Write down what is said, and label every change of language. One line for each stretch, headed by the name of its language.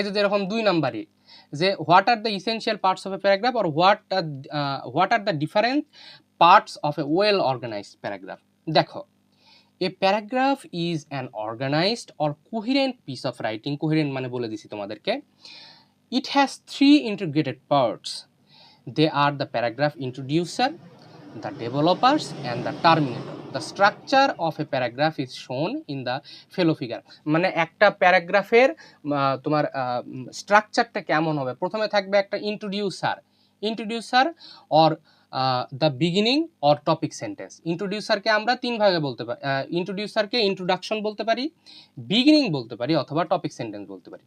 Bangla: এই যে যেরকম 2 নাম্বারই,
English: যে what are the essential parts of a paragraph or what are the different parts of a well organized paragraph. দেখো, a paragraph is an organized or coherent piece of writing. Coherent
Bangla: মানে বলে দিছি তোমাদেরকে।
English: It has 3 integrated parts. They are the paragraph introducer, the developers and the terminator. The structure of a paragraph is shown in the fellow figure.
Bangla: মানে একটা প্যারাগ্রাফের তোমার স্ট্রাকচারটা কেমন হবে, প্রথমে থাকবে একটা introducer
English: Or the beginning or topic sentence.
Bangla: ইন্ট্রোডিউসারকে আমরা 3 ভাগে বলতে পারি, ইন্ট্রোডিউসারকে ইন্ট্রোডাকশন বলতে পারি, বিগিনিং বলতে পারি অথবা টপিক সেন্টেন্স বলতে পারি।